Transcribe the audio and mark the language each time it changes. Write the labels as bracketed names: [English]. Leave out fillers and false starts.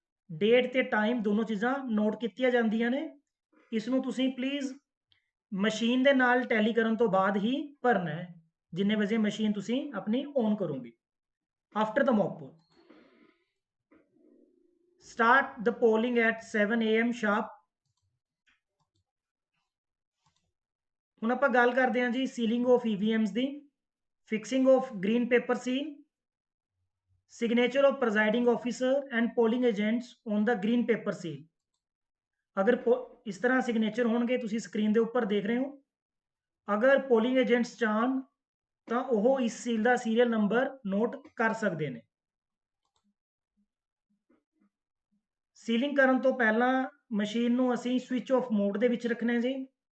[Punjabi] Date ਤੇ time ਦੋਨੋਂ ਚੀਜ਼ਾਂ ਨੋਟ ਕੀਤੀਆਂ ਜਾਂਦੀਆਂ ਨੇ। ਇਸ ਨੂੰ ਤੁਸੀਂ ਪਲੀਜ਼ ਮਸ਼ੀਨ ਦੇ ਨਾਲ ਟੈਲੀ ਕਰਨ ਤੋਂ ਬਾਅਦ ਹੀ ਭਰਨਾ ਹੈ, ਜਿੰਨੇ ਵਜੇ ਮਸ਼ੀਨ ਤੁਸੀਂ ਆਪਣੀ ਔਨ ਕਰੋਗੇ। [English] After the mock poll, start the polling at 7 AM sharp. [Punjabi] ਹੁਣ ਆਪਾਂ ਗੱਲ ਕਰਦੇ ਹਾਂ ਜੀ ceiling of EVMs ਦੀ। [English] Fixing of green paper seal, signature of presiding officer and polling agents on the green paper seal। [Punjabi] ਅਗਰ ਇਸ ਤਰ੍ਹਾਂ signature ਹੋਣਗੇ, ਤੁਸੀਂ ਸਕਰੀਨ ਦੇ ਉੱਪਰ ਦੇਖ ਰਹੇ ਹੋ। ਅਗਰ ਪੋਲਿੰਗ ਏਜੰਟਸ ਚਾਹਣ ਤਾਂ ਉਹ ਇਸ ਸੀਲ ਦਾ ਸੀਰੀਅਲ ਨੰਬਰ ਨੋਟ ਕਰ ਸਕਦੇ ਨੇ। ਸੀਲਿੰਗ ਕਰਨ ਤੋਂ ਪਹਿਲਾਂ ਮਸ਼ੀਨ ਨੂੰ ਅਸੀਂ ਸਵਿਚ ਆਫ ਮੋਡ ਦੇ ਵਿੱਚ ਰੱਖਣਾ ਹੈ ਜੀ।